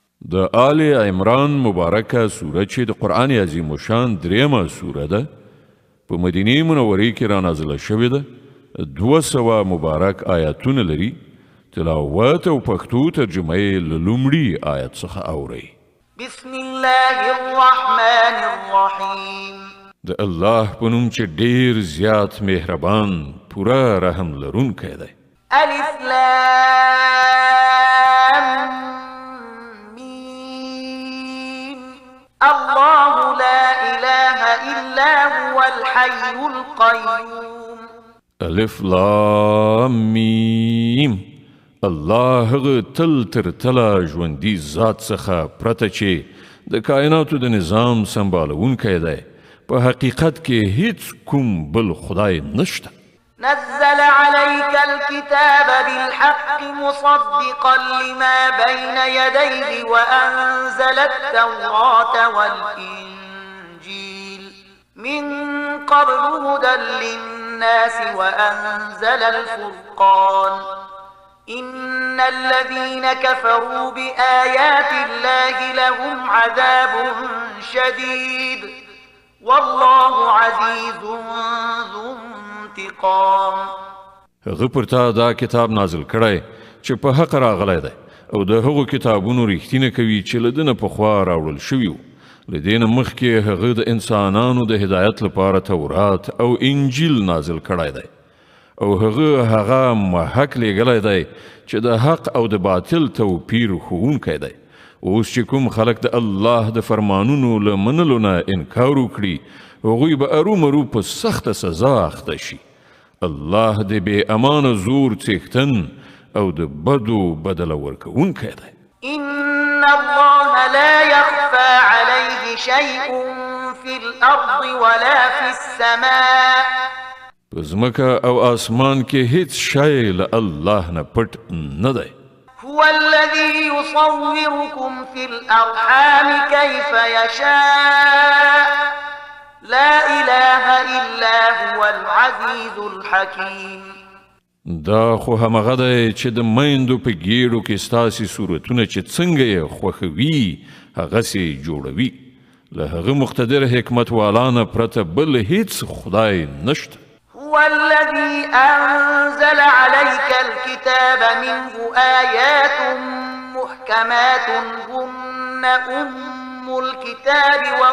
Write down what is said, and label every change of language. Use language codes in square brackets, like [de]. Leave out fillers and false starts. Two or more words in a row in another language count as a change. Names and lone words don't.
[ps] د آل عمران مبارکه سوره چې د قرآن عظیم شان دریمه سوره ده په مدینه منورې کې را نازله شوې ده 200 مبارک آیاتونه لري تلاوت او پښتو ترجمه یې له لومړي آیت څخه اورئ [ar] بسم الله الرحمن الرحیم [ps] د الله په نوم چې ډیر زیات مهربان پوره رحم لرونکی دی [ar] الف لام الله لا إله إلا هو الحي القيوم الف لام میم [ps] الله تل تر تلا ژوندي ذات څخه پرته چې د کائناتو د نظام سمبالونکی دی په حقیقت کې هیڅ کوم بل خدای نشته [ar] نزل عليك الكتاب بالحق مصدقا لما بين يديه وأنزل التوراة والإنجيل من قبل هدى للناس وأنزل الفرقان إن الذين كفروا بآيات الله لهم عذاب شديد والله عزيز ذو انتقام [ps] هغه پر تا دا کتاب نازل کړی چې په حق راغلی دی او د هغو کتابونو ریښتینه کوي چې له دنه پخوا راوړل شوي وو له دې نه مخکې هغه د انسانانو د هدایت لپاره تورات او انجیل نازل کړی دی او هغه محق لیږلی دی چې د حق او د باطل توپیر ښوونکی دی اوس چې کوم خلک د الله د فرمانونو له منلو نه انکار وکړي هغوی به ارومرو په سخته سزا اخته شي الله د بې امانه زور څښتن او د بدو بدله ورکوونکی دی [ar] إن الله لا يخفى عليه شيء في الأرض ولا في السماء [ps] په ځمکه او آسمان کې هیڅ شی له الله نه پټ نه دی [ar] هو الذي يصوركم في الأرحام كيف يشاء لا إله إلا هو العزيز الحكيم [ps] دا خو همغه دی چې د میندو په ګیډو کې ستاسې صورتونه چې څنګه یې خوښوي هغسې جوړوي له هغه مقتدر حکمت والانه پرته بل هیڅ خدای نشته [ar] هو الذي أنزل عليك الكتاب منه آيات محكمات هن أم الكتاب